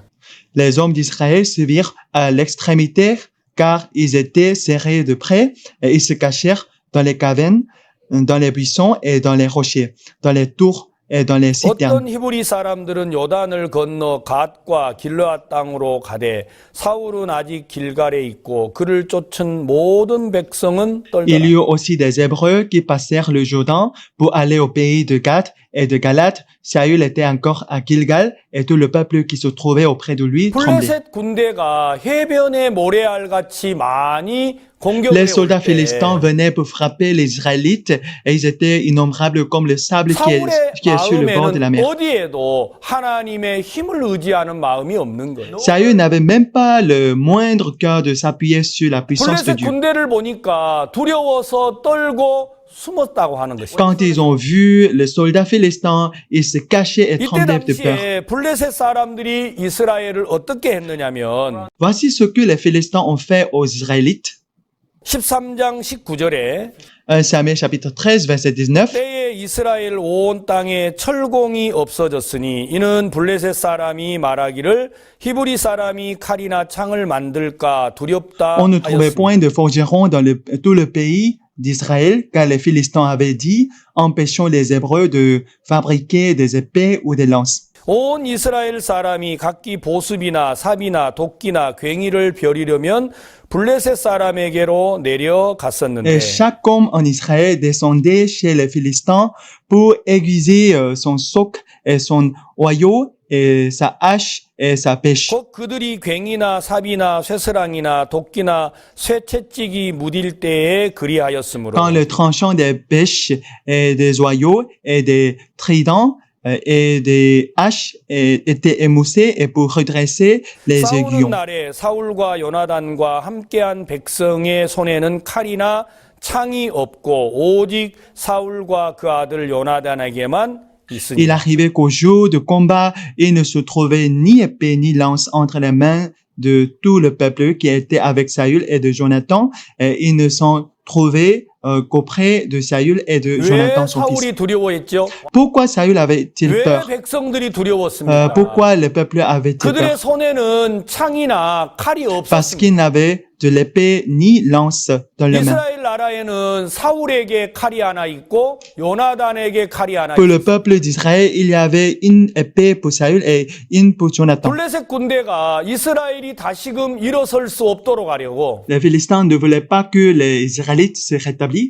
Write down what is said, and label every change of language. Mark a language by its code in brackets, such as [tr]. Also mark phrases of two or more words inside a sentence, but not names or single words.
[fr] Les hommes d'Israël se virent à l'extrémité, car ils étaient serrés de près, et ils se cachèrent dans les cavernes, dans les buissons et dans les rochers, dans les tours et dans les citernes. [ko] 어떤 히브리 사람들은 요단을 건너 갓과 길르앗 땅으로 가되 사울은 아직 길갈에 있고 그를 쫓은 모든 백성은 [fr] Il [ko] 떨더라. [fr] y eut aussi des Hébreux qui passèrent le Jourdain pour aller au pays de Gad et de Galate. Saül était encore à Gilgal, et tout le peuple qui se trouvait auprès de lui tremblait. [ko] 블레셋 군대가 해변의 모래알같이 많이 공격을 [fr] Les soldats [ko] 해올 때 [fr] philistins venaient pour frapper les Israélites, et ils étaient innombrables comme le sable qui est sur le bord de la [ko] 사울의 [fr] mer. [ko] 마음에는 어디에도 하나님의 힘을 의지하는 마음이 없는 거예요. [fr] Saül n'avait même pas le moindre cœur de s'appuyer sur la puissance de [ko] 블레셋 [fr] Dieu. [ko] 군대를 보니까 두려워서 떨고 숨었다고 하는 것이죠. [fr] Quand ils ont vu les soldats philistins, ils se cachaient et [ko] 이때 [fr] tremblaient de peur. [ko] 당시에 블레셋 사람들이 이스라엘을 어떻게 했느냐면 [fr] Voici ce que les Philistins ont fait aux Israélites. [ko] 13장 19절에 [fr] 1 Samuel chapitre 13, verset 19. [ko] 때에 이스라엘 온 땅에 철공이 없어졌으니 이는 블레셋 사람이 말하기를 히브리 사람이 칼이나 창을 만들까 두렵다 [fr] On ne trouvait [ko] 하였습니다. [fr] point de forgerons dans tout le pays d'Israël, car les Philistins avaient dit, empêchons les Hébreux de fabriquer des épées ou des lances. [ko] 온 이스라엘 사람이 각기 보습이나 삽이나 도끼나 괭이를 벼리려면 블레셋 사람에게로 내려갔었는데 [fr] Et chaque homme en Israël descendait chez les Philistins pour aiguiser son soc et son oyau et sa hache et sa pêche. [ko] 곧 그들이 괭이나 삽이나 쇠스랑이나 도끼나 쇠채찍이 무딜 때에 그리하였으므로 [fr] Quand le tranchant des pêches et des oyaux et des tridents et des haches étaient émoussés et pour redresser les [ko] 싸우는 [fr] aiguillons. [ko] 날에 사울과 요나단과 함께한 백성의 손에는 칼이나 창이 없고 오직 사울과 그 아들 요나단에게만 있으니 [fr] Il arrivait qu'au jour de combat, il ne se trouvait ni épée ni lance entre les mains de tout le peuple qui était avec Saül et de Jonathan. Et ils ne s'en trouvé qu'auprès de Saül et de [ko] 왜 [fr] Jonathan, son fils. [ko] 사울이 두려워했죠? [fr] Pourquoi Saül avait-il [ko] 왜 [fr] peur? [ko] 백성들이 두려웠습니까? [fr] Pourquoi le peuple avait-il [ko] 그들의 [fr] peur? [ko] 손에는 창이나 칼이 [fr] Parce [ko] 없었습니다. [fr] qu'ils n'avaient de l'épée ni lance dans leurs mains. [ko] 이스라엘 나라에는 사울에게 칼이 하나 있고 요나단에게 칼이 하나 [fr] Pour le [ko] 있었습니다. [fr] peuple d'Israël, il y avait une épée pour Saül et une pour Jonathan. [ko] 블레셋 군대가 이스라엘이 다시금 일어설 수 없도록 하려고 [fr] Les Philistins ne voulaient pas que les Israélites se rétablissent.